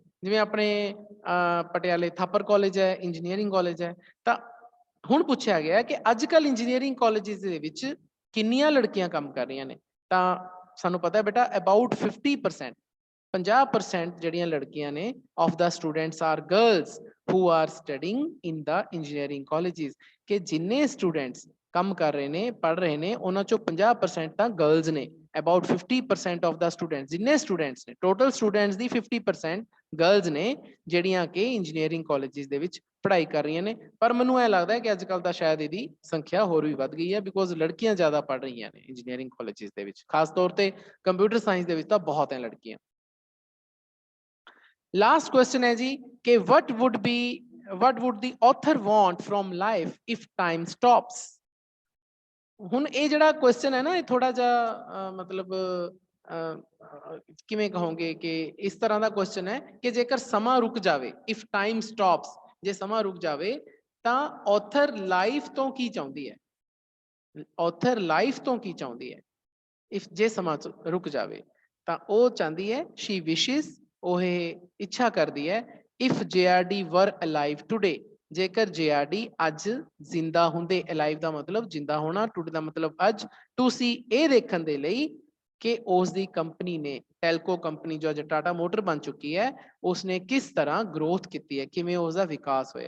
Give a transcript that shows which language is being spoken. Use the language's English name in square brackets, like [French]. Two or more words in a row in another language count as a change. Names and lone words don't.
[Punjabi] ਜਿਵੇਂ ਆਪਣੇ ਪਟਿਆਲੇ ਥਾਪਰ ਕਾਲਜ ਹੈ, [English] engineering college [Punjabi] ਹੈ। ਤਾਂ ਹੁਣ ਪੁੱਛਿਆ ਗਿਆ ਕਿ ਅੱਜ-ਕੱਲ [English] engineering colleges [Punjabi] ਦੇ ਵਿੱਚ ਕਿੰਨੀਆਂ ਲੜਕੀਆਂ ਕੰਮ ਕਰ ਰਹੀਆਂ ਨੇ, ਤਾਂ ਸਾਨੂੰ ਪਤਾ ਹੈ ਬੇਟਾ ਅਬਾਊਟ 50%, 50% ਜਿਹੜੀਆਂ ਲੜਕੀਆਂ ਨੇ [English] of the students are girls who are studying in the engineering colleges, [Punjabi] ਕਿ ਜਿੰਨੇ ਸਟੂਡੈਂਟਸ ਕੰਮ ਕਰ ਰਹੇ ਨੇ, ਪੜ੍ਹ ਰਹੇ ਨੇ, ਉਹਨਾਂ ਚੋਂ 50% ਤਾਂ ਗਰਲਸ ਨੇ। [English] about 50% of the students, [Punjabi] ਜਿੰਨੇ ਸਟੂਡੈਂਟਸ ਨੇ [English] total students [Punjabi] ਦੀ 50% ਗਰਲਸ ਨੇ ਜਿਹੜੀਆਂ ਕਿ [English] engineering colleges [Punjabi] ਦੇ ਵਿੱਚ ਪੜ੍ਹਾਈ ਕਰ ਰਹੀਆਂ ਨੇ। ਪਰ ਮੈਨੂੰ ਇਹ ਲੱਗਦਾ ਹੈ ਕਿ ਅੱਜ ਕੱਲ੍ਹ ਤਾਂ ਸ਼ਾਇਦ ਇਹਦੀ ਸੰਖਿਆ ਹੋਰ ਵੀ ਵੱਧ ਗਈ ਹੈ, ਬਿਕੋਜ਼ ਲੜਕੀਆਂ ਜ਼ਿਆਦਾ ਪੜ੍ਹ ਰਹੀਆਂ ਨੇ [English] engineering colleges [Punjabi] ਦੇ ਵਿੱਚ, ਖਾਸ ਤੌਰ ਤੇ [English] computer science [Punjabi] ਦੇ ਵਿੱਚ ਤਾਂ ਬਹੁਤ ਹੈ ਲੜਕੀਆਂ। [English] last question [Punjabi] ਹੈ ਜੀ ਕਿ [English] what would the author want from life if time stops? [Punjabi] ਹੁਣ ਇਹ ਜਿਹੜਾ ਕੁਐਸਚਨ ਹੈ ਨਾ, ਇਹ ਥੋੜਾ ਜਿਹਾ ਮਤਲਬ ਕਿਵੇਂ ਕਹੋਗੇ ਕਿ ਇਸ ਤਰ੍ਹਾਂ ਦਾ ਕੁਐਸਚਨ ਹੈ ਕਿ ਜੇਕਰ ਸਮਾਂ ਰੁਕ ਜਾਵੇ, [English] if time stops, [Punjabi] ਜੇ ਸਮਾਂ ਰੁਕ ਜਾਵੇ ਤਾਂ [English] author life [Punjabi] ਤੋਂ ਕੀ ਚਾਹੁੰਦੀ ਹੈ? [English] author life [Punjabi] ਤੋਂ ਕੀ ਚਾਹੁੰਦੀ ਹੈ if ਜੇ ਸਮਾਂ ਰੁਕ ਜਾਵੇ? ਤਾਂ ਉਹ ਚਾਹੁੰਦੀ ਹੈ, [English] she wishes, [Punjabi] ਉਹ ਇੱਛਾ ਕਰਦੀ ਹੈ, [English] if JRD were alive today, [Punjabi] ਜੇਕਰ JRD ਅੱਜ ਜ਼ਿੰਦਾ ਹੁੰਦੇ। ਅਲਾਈਵ ਦਾ ਮਤਲਬ ਜ਼ਿੰਦਾ ਹੋਣਾ, ਟੁਡੇ ਦਾ ਮਤਲਬ ਅੱਜ। ਤੁਸੀਂ ਇਹ ਦੇਖਣ ਦੇ ਲਈ ਕਿ ਉਸ ਦੀ ਕੰਪਨੀ ਨੇ, ਟੈਲਕੋ ਕੰਪਨੀ ਜੋ ਅੱਜ ਟਾਟਾ ਮੋਟਰ ਬਣ ਚੁੱਕੀ ਹੈ, ਉਸਨੇ ਕਿਸ ਤਰ੍ਹਾਂ ਗਰੋਥ ਕੀਤੀ ਹੈ, ਕਿਵੇਂ ਉਸਦਾ ਵਿਕਾਸ ਹੋਇਆ।